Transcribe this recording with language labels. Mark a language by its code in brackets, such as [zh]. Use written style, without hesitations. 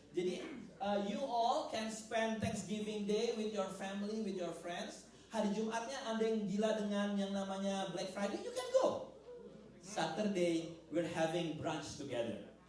[id] Jadi [en] you all can spend Thanksgiving Day with your family, with your friends. [id] Hari Jumatnya Anda yang gila dengan yang namanya Black Friday, [en] you can go. Saturday we're having brunch together.